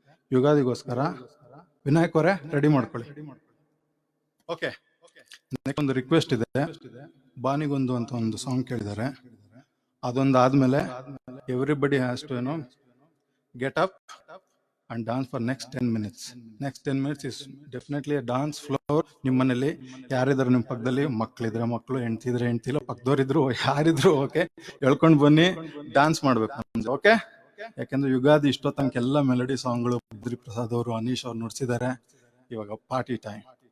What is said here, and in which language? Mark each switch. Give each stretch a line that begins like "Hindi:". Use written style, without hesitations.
Kannada: ಯುಗಾದಿಗೋಸ್ಕರ ವಿನಾಯಕ್ ಅವರೇ ರೆಡಿ ಮಾಡ್ಕೊಳ್ಳಿ. Okay, next ಒಂದು ರಿಕ್ವೆಸ್ಟ್ ಇದೆ. ಬಾನಿಗೊಂದು ಅಂತ ಒಂದು ಸಾಂಗ್ ಕೇಳಿದ್ದಾರೆ. ಅದೊಂದು ಆದ್ಮೇಲೆ
English: Everybody has to get up and dance for next 10 minutes. Next 10 minutes is definitely a dance floor.
Kannada: ನಿಮ್ಮ ಮನೇಲಿ ಯಾರಿದ್ರು, ನಿಮ್ಮ ಪಕ್ಕದಲ್ಲಿ ಮಕ್ಕಳಿದ್ರೆ ಮಕ್ಕಳು, ಹೆಂಡ್ತಿದ್ರೆ ಹೆಂಡ್ತಿಲ್ಲ, ಪಕ್ಕದವರಿದ್ರು ಯಾರಿದ್ರು ಓಕೆ, ಹೇಳ್ಕೊಂಡು ಬನ್ನಿ, ಡಾನ್ಸ್ ಮಾಡ್ಬೇಕು. ಓಕೆ, ಯಾಕೆಂದ್ರೆ ಯುಗಾದಿ ಇಷ್ಟೋ ತನಕ ಎಲ್ಲ ಮೆಲಡಿ ಸಾಂಗ್ಗಳು ಬದ್ರಿ ಪ್ರಸಾದ್ ಅವರು, ಅನೀಶ್ ಅವ್ರು ನುಡಿಸಿದ್ದಾರೆ. ಇವಾಗ ಪಾರ್ಟಿ ಟೈಮ್.